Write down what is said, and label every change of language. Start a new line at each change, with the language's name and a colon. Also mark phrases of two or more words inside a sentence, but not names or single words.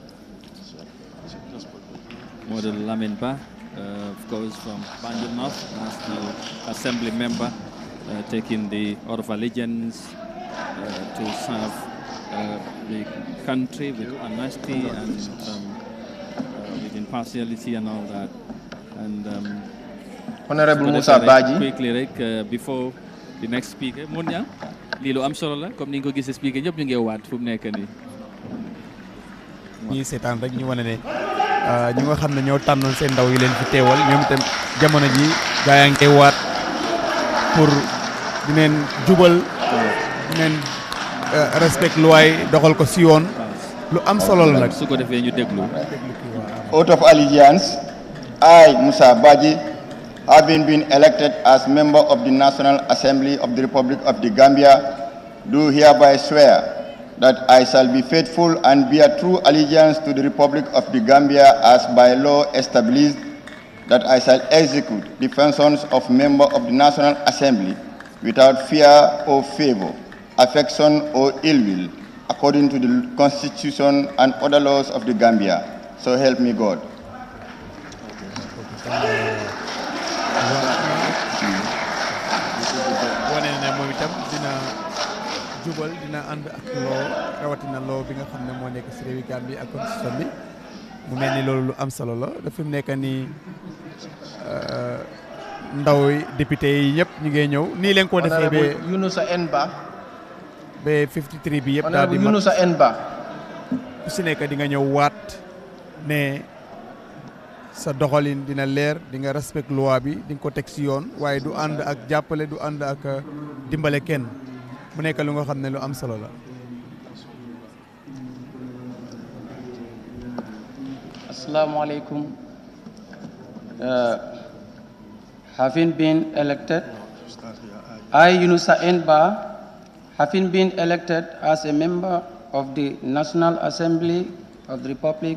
English: Modu Lamin Ba, of course, from Banjul North, National Assembly member, taking the oath of allegiance to serve the country with honesty and with impartiality and all that. And Honorable Musa Baji. Quickly, before the next speaker, Munya,
Wolof: Lilo am solo la comme ni nga ko gisee speaker ñëpp ñu ngi waat fu mu nekk nii. ñii seetaan rek ñu wane ne ñu nga xam ne ñoo tànnoon seen ndaw yi leen fi teewal ñoom itam jamono ji gaa yaa ngi waat pour di leen jubal di leen respect loi doxal ko si yoon lu am solo la nag. su ko defee ñu déglu.
English: Oath of allegiance. I, Musa Baji, having been elected as member of the National Assembly of the Republic of the Gambia, do hereby swear that I shall be faithful and bear true allegiance to the Republic of the Gambia as by law established, that I shall execute the functions of member of the National Assembly without fear or favor, affection or ill will, according to the Constitution and other laws of the Gambia. So help me God.
Wolof: wane ne moom itam dina jubal dina ànd ak loo rawatina loo bi nga xam ne moo nekk si réewi Gambie ak constitution bi mu mel ni loolu lu am solo la dafa mu nekk nii ndaw yi député yi ñëpp ñu ngi ñëw nii leen ko defee ba Yunusa Enba ba 53 bi yëpp daal di Yunusa Enba ku si nekk di nga ñëw waat ne sa doxalin dina leer di nga respect loi bi di nga ko teg si yoon waaye du ànd ak jàppale du ànd ak dimbale kenn mu nekk lu nga xam ne lu am solo la. Assalamualaikum.
English: Having been elected, I, Yunusa Enba, having been elected as a member of the National Assembly of the Republic